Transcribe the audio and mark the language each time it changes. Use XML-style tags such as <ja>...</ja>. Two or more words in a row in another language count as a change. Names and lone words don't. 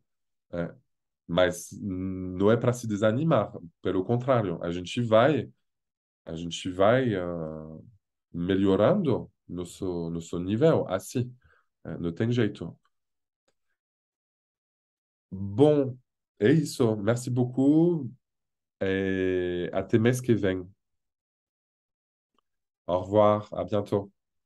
<pt>É, mas não é para se desanimar, pelo contrário, a gente vai melhorando nosso nível, assim, não tem jeito. Bom, é isso.</pt> <fr>Merci beaucoup. Et à tes messes qui viennent. Au revoir, à bientôt.</fr>